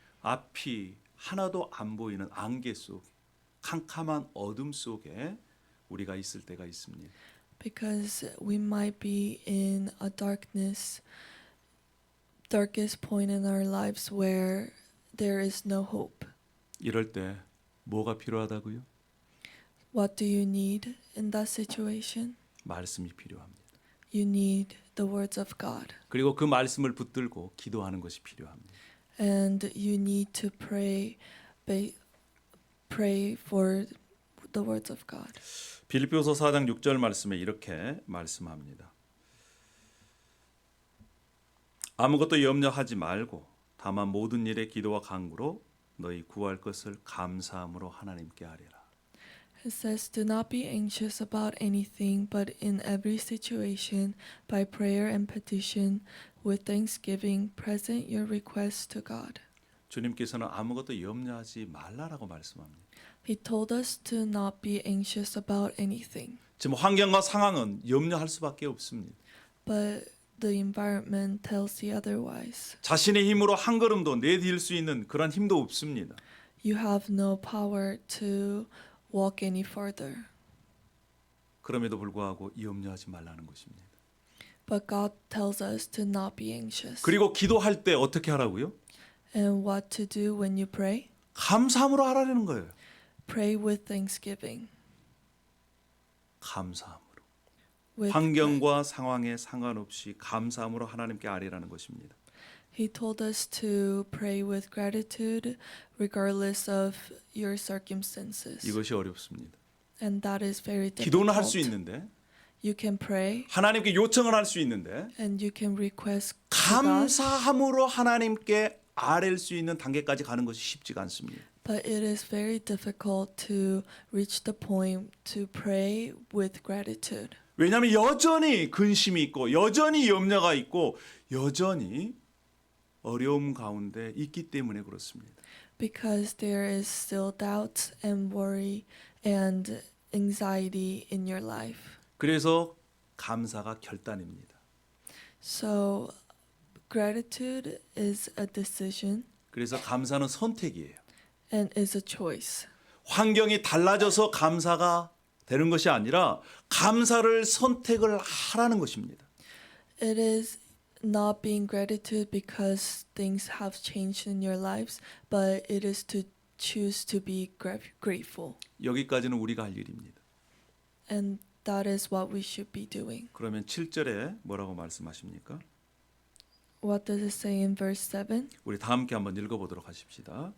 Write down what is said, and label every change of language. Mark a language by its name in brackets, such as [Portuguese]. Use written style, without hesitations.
[Korean] 앞이 하나도 안 보이는 안개 속, 캄캄한 어둠 속에 우리가 있을 때가 있습니다. [English] because we might be in a darkest point in our lives where there is no hope. [Korean] 이럴 때 뭐가 필요하다고요? [English] What do you need in that situation? [Korean] 말씀이 필요합니다. [English] You need the words of God. [Korean] 그리고 그 말씀을 붙들고 기도하는 것이 필요합니다. [English] And you need to pray for the words of God. [Korean] 빌립보서 4장 6절 말씀에 이렇게 말씀합니다. 아무것도 염려하지 말고 다만 모든 일에 기도와 간구로 너희 구할 것을 감사함으로 하나님께 아뢰라. [English] It says, "Do not be anxious about anything, but in every situation, by prayer and petition, with thanksgiving, present your requests to God." [Korean] 주님께서는 아무것도 염려하지 말라라고 말씀합니다. [English] He told us to not be anxious about anything, [Korean] 지금 환경과 상황은 염려할 수밖에 없습니다. [English] but the environment tells you otherwise. [Korean] 자신의 힘으로 한 걸음도 내디딜 수 있는 그런 힘도 없습니다. [English] You have no power to walk any further. [Korean] 그럼에도 불구하고 염려하지 말라는 것입니다. [English] But God tells us to not be anxious. [Korean] 그리고 기도할 때 어떻게 하라고요? [English] And what to do when you pray? [Korean] 감사함으로 하라는 거예요. [English] Pray with thanksgiving. [Korean] 감사함으로. [English] With [Korean] 환경과 상황에 상관없이 감사함으로 하나님께 아뢰라는 것입니다. [English] He told us to pray with gratitude regardless of your circumstances. [Korean] 이것이 어렵습니다. [English] And that is very [Korean] 기도는 할 수 [English] difficult. [Korean] 있는데 [English] You can pray [Korean] 하나님께 요청을 할 수 있는데 [English] and you can request to God, [Korean] 감사함으로 하나님께 아뢰일 수 있는 단계까지 가는 것이 쉽지가 않습니다. [English] but it is very difficult to reach the point to pray with gratitude. [Korean] 왜냐하면 여전히 근심이 있고 여전히 염려가 있고 여전히 어려움 가운데 있기 때문에 그렇습니다. [English] Because there is still doubt and worry and anxiety in your life. [Korean] 그래서 감사가 결단입니다. [English] So gratitude is a decision. [Korean] 그래서 감사는 선택이에요. [English] and is a choice. [Korean] 환경이 달라져서 감사가 되는 것이 아니라 감사를 선택을 하라는 것입니다. [English] It is not being gratitude because things have changed in your lives, but it is to choose to be grateful. [Korean] 여기까지는 우리가 할 일입니다. [English] And that is what we should be doing. [Korean] 그러면 7절에 뭐라고 말씀하십니까? [English] What does it say in verse 7? [Korean] 우리 다 함께 한번 읽어보도록 하십시다.